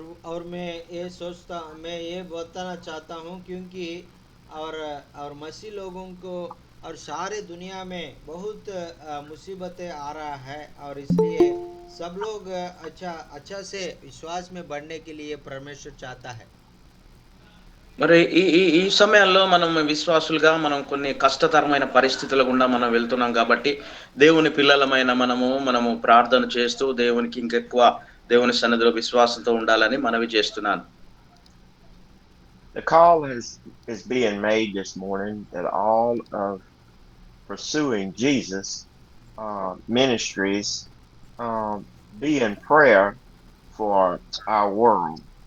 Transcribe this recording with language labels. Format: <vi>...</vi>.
<hi>और मैं ये बताना चाहता हूँ, क्योंकि और मसीह लोगों को और सारे दुनिया में बहुत मुसीबतें आ रहा है, और इसलिए सब लोग अच्छा से विश्वास में बढ़ने के लिए परमेश्वर चाहता है।</hi> <te>మరి ఈ ఈ ఈ సమయాల్లో మనం విశ్వాసులుగా మనం కొన్ని కష్టతరమైన పరిస్థితుల గుండా మనం వెళ్తున్నాం కాబట్టి దేవుని పిల్లలమైన మనము ప్రార్థన చేస్తూ దేవునికి ఇంకెక్కువ దేవుని సన్నిధిలో విశ్వాసంతో ఉండాలని మనవి చేస్తున్నాను.</te> <en>The call is being made this morning that all of Pursuing Jesus ministries be in prayer for our world.</en>